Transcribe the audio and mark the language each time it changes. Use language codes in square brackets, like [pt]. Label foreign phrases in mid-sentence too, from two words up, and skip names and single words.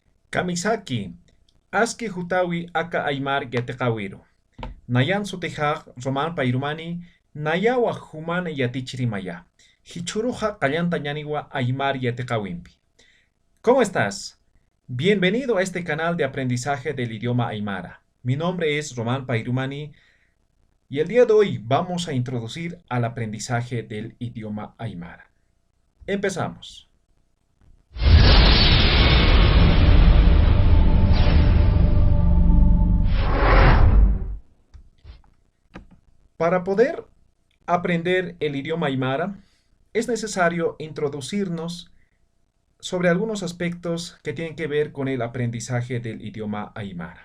[ay] Kamisaki, aski hutawi aka aymar yateqawiru. Nayan sutihaq Roman Pairumani, Nayawa humana yatichirimaya. Hichuruja kallanta ñaniwa aymar yateqawimpi. [es] ¿Cómo estás? Bienvenido a este canal de aprendizaje del idioma aymara. Mi nombre es Román Pairumani y el día de hoy vamos a introducir al aprendizaje del idioma aymara. Empezamos. Para poder aprender el idioma aymara, es necesario introducirnos sobre algunos aspectos que tienen que ver con el aprendizaje del idioma aymara.